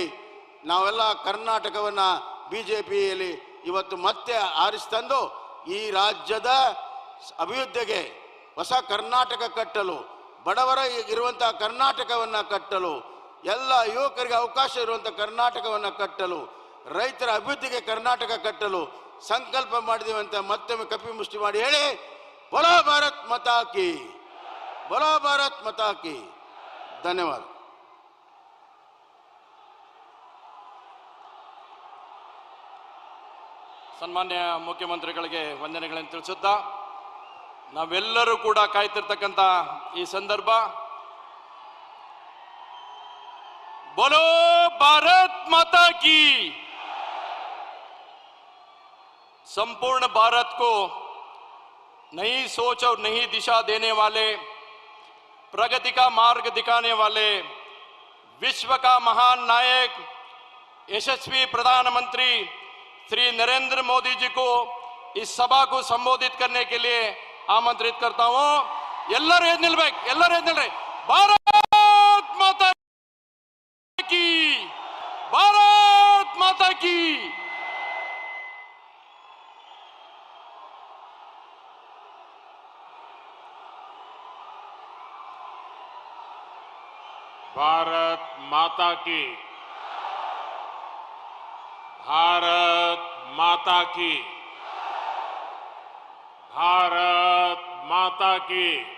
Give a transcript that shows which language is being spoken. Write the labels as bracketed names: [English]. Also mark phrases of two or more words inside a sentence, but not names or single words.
[Kannada] ನಾವೆಲ್ಲ ಕರ್ನಾಟಕವನ್ನು BJPಯಲ್ಲಿ ಇವತ್ತು ಮತ್ತೆ ಆರಿಸ್ತಂದು ಈ ರಾಜ್ಯದ ಅಭಿವೃದ್ಧಿಗೆ ಹೊಸ ಕರ್ನಾಟಕ ಕಟ್ಟಲು, ಬಡವರ ಇರುವಂಥ ಕರ್ನಾಟಕವನ್ನು ಕಟ್ಟಲು, ಎಲ್ಲ ಯುವಕರಿಗೆ ಅವಕಾಶ ಇರುವಂಥ ಕರ್ನಾಟಕವನ್ನು ಕಟ್ಟಲು, ರೈತರ ಅಭಿವೃದ್ಧಿಗೆ ಕರ್ನಾಟಕ ಕಟ್ಟಲು ಸಂಕಲ್ಪ ಮಾಡಿದೀವಿ ಅಂತ ಮತ್ತೊಮ್ಮೆ ಕಪಿ ಮುಷ್ಟಿ ಮಾಡಿ ಹೇಳಿ [Hindi] बोलो भारत माता की, बोलो भारत माता की. [Kannada] ಧನ್ಯವಾದ. ಸನ್ಮಾನ್ಯ ಮುಖ್ಯಮಂತ್ರಿಗಳಿಗೆ ವಂದನೆಗಳನ್ನು ತಿಳಿಸುತ್ತಾ ನಾವೆಲ್ಲರೂ ಕೂಡ ಕಾಯ್ತಿರ್ತಕ್ಕಂಥ ಈ ಸಂದರ್ಭ [Hindi] बोलो भारत माता की। संपूर्ण भारत को नई सोच और नई दिशा देने वाले, प्रगति का मार्ग दिखाने वाले, विश्व का महान नायक यशस्वी प्रधानमंत्री श्री नरेंद्र मोदी जी को इस सभा को संबोधित करने के लिए आमंत्रित करता हूं। [Kannada] ಎಲ್ಲರೂ ಎದ್ದು ನಿಲ್ಬೇಕು, ಎಲ್ಲರೂ ಎದ್ದು ನಿಲ್ರಿ। [Hindi] भारत माता की, भारत माता की। भारत माता की, भारत माता की, भारत माता की।